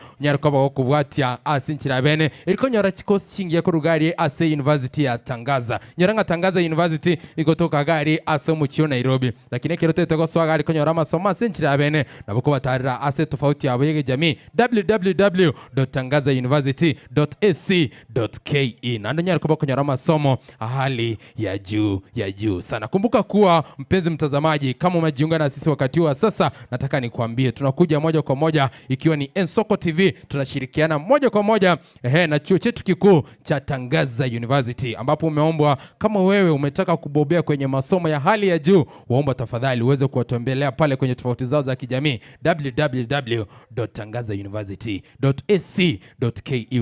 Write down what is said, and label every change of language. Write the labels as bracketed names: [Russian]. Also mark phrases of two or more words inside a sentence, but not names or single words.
[Gusii] Nyaro kwa bakogo watia asinchira bene iliko nyora chikosi chingiye ko rugari ase University ya Tangaza. Nyoranga Tangaza University igotoka gari ase mu Chiyo Nairobi, lakini kirote tego swaga aliko nyora masomo asinchira bene naboko batarira ase tofauti yabo yege jamii www.tangazauniversity.ac.ke nando nyara ko nyora masomo [Swahili] hali ya juu sana. Kumbuka kuwa mpenzi mtazamaji, kama umejiunga na sisi wakati wa sasa, nataka nikuambie tunakuja moja kwa moja ikiwa ni Soko TV, tunashirikiana moja kwa moja na chuo chetu kikuu cha Tangaza University, ambapo umeombwa kama wewe umetaka kubobea kwenye masomo ya hali ya juu, waomba tafadhali uweze kuwatembelea pale kwenye tofauti zao za kijamii www.tangazauniversity.ac.ke.